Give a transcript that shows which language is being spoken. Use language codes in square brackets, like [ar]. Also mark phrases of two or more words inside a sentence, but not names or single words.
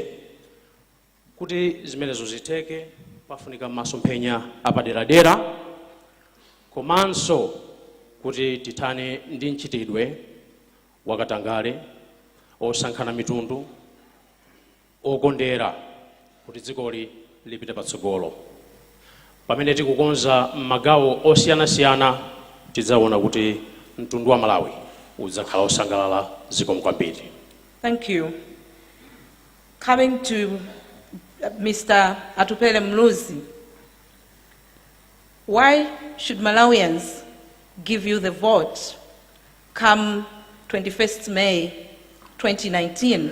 [ny] Kuti zimenezo zitheke pafunika masomphenya apaderadera, komanso kuti tithane ndi mchitidwe wakatangale osankhana mitundu okondera kuti dzikoli lipite patsogolo. Pamene tikukonza magawo osiyanasiyana tidzaona kuti mtundu wa Malawi udzakhala osangalala zikomo kwambiri. [en] Thank you. Coming to Mr. Atupele Mluzi, why should Malawians give you the vote come 21st May 2019?